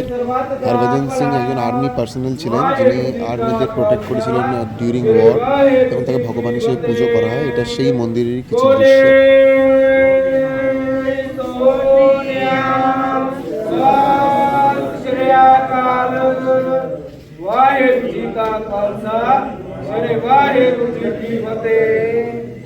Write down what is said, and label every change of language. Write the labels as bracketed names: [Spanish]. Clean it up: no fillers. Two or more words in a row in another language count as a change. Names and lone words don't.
[Bangla] হরভজন সিং একজন [English] army personnel [Bangla] ছিলেন, যিনি আর্মিদের প্রোটেক্ট করেছিলেন [English] during war, [Bangla] এবং তাকে ভগবান হিসেবে পুজো করা হয়। এটা সেই মন্দিরেরই কিছু দৃশ্য। [Punjabi] ਵਾਹਿਗੁਰੂ ਜੀ ਕਾ ਖਾਲਸਾ ਸ੍ਰੀ ਵਾਹਿਗੁਰੂ ਜੀ ਕੀ ਫਤਿਹ।